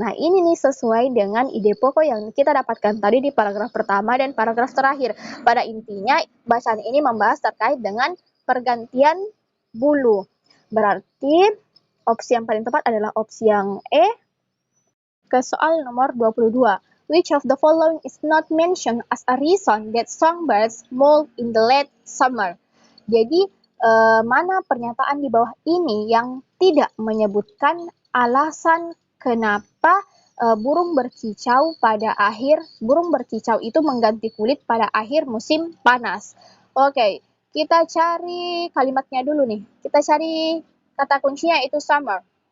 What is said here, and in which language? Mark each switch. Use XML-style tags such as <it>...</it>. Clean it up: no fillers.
<id>Nah, ini nih sesuai dengan ide pokok yang kita dapatkan tadi di paragraf pertama dan paragraf terakhir. Pada intinya, bacaan ini membahas terkait dengan pergantian bulu. Berarti opsi yang paling tepat adalah opsi yang E. Ke soal nomor 22.</id> <en>Which of the following is not mentioned as a reason that songbirds molt in the late summer?</en> <id>Jadi, mana pernyataan di bawah ini yang tidak menyebutkan alasan kenapa burung berkicau itu mengganti kulit pada akhir musim panas. Oke, kita cari kalimatnya dulu nih. Kita cari kata kuncinya itu summer.</id>